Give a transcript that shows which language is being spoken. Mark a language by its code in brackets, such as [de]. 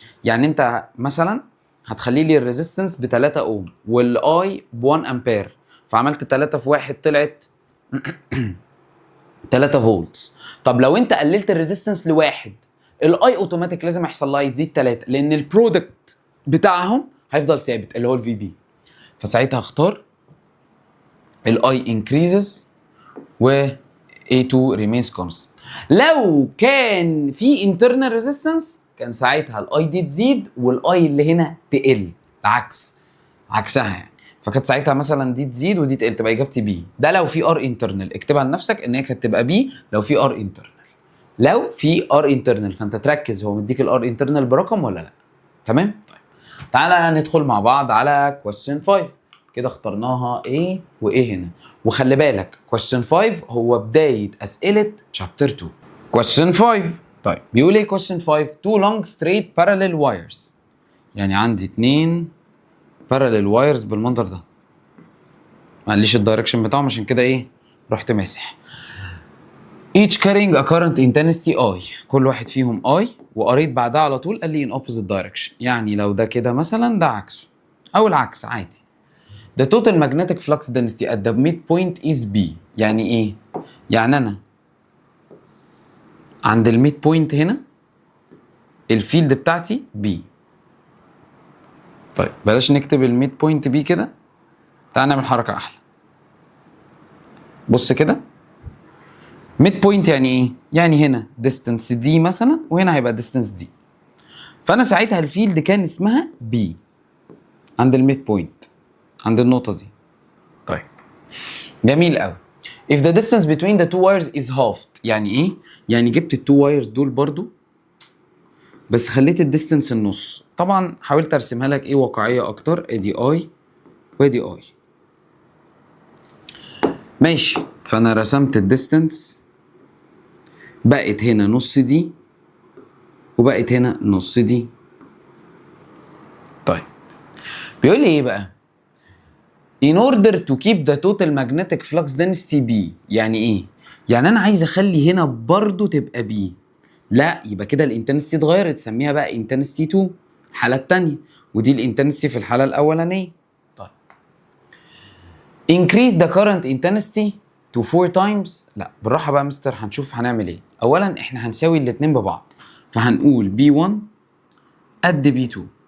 [ar] يعني انت مثلا هتخلي لي الريزيستنس ب 3 اوم والاي ب 1 امبير، فعملت 3 في 1 طلعت 3 فولتس. طب لو انت قللت الريزيستنس لواحد، الاي اوتوماتيك لازم يحصل لها تزيد 3، لان البرودكت بتاعهم هيفضل ثابت اللي هو الفي بي. فساعتها هختار [en] الاي increases و A2 remains constant. [ar] لو كان في [en] internal resistance [ar] كان ساعتها الاي دي تزيد والاي اللي هنا تقل، العكس، عكسها يعني. فكانت ساعتها مثلا دي تزيد ودي تقل، تبقى اجابتي بي. ده لو في ار انترنال، اكتبها لنفسك ان هي كانت تبقى بي لو في ار انترنال. لو في ار انترنال فانت تركز هو مديك الار انترنال برقم ولا لا. تمام؟ طيب تعالى ندخل مع بعض على question 5. كده اخترناها A و A هنا. وخلي بالك question 5 هو بداية أسئلة chapter 2. [en] question 5 [ar] طيب بيقول ايه [en] question 5؟ two long straight parallel wires. [ar] يعني عندي 2 [en] parallel wires [ar] بالمنظر ده. ما قاليش الدايركشن بتاعهم عشان كده ايه رحت ماسح. [en] each carrying a current intensity I. [ar] كل واحد فيهم I، وقريت بعدها على طول قال لي [en] in opposite direction. [ar] يعني لو ده كده مثلا ده عكسه او العكس عادي. [en] the total magnetic flux density at the midpoint is B. [ar] يعني ايه؟ يعني انا عند الميد بوينت هنا الفيلد بتاعتي B. طيب بلاش نكتب الميد بوينت B كده، تعال نعمل حركة احلى. بص كده ميد بوينت يعني ايه؟ يعني هنا distance D مثلا وهنا هيبقى distance D. فانا ساعتها الفيلد كان اسمها B عند الميد بوينت، عند النقطة دي. طيب جميل قوي. [en] if the distance between the two wires is halved. [ar] يعني ايه؟ يعني جبت التو وايرز دول برضو بس خليت الديستنس النص. طبعا حاولت ارسمها لك ايه واقعية اكتر. ادي اي وادي اي. ماشي، فانا رسمت الديستنس بقت هنا نص دي وبقت هنا نص دي. طيب بيقول لي ايه بقى؟ [en] in order to keep the total magnetic flux density B. [ar] يعني ايه؟ يعني انا عايز اخلي هنا برضو تبقى B. لا يبقى كده الانتنستي اتغيرت، سميها بقى انتنستي 2 الحالة التانية، ودي الانتنستي في الحالة الأولانية. [en] طيب increase the current intensity to 4 times. [ar] لا بالراحة بقى مستر، هنشوف هنعمل ايه. أولا احنا هنساوي الاتنين ببعض، فهنقول B1 قد B2.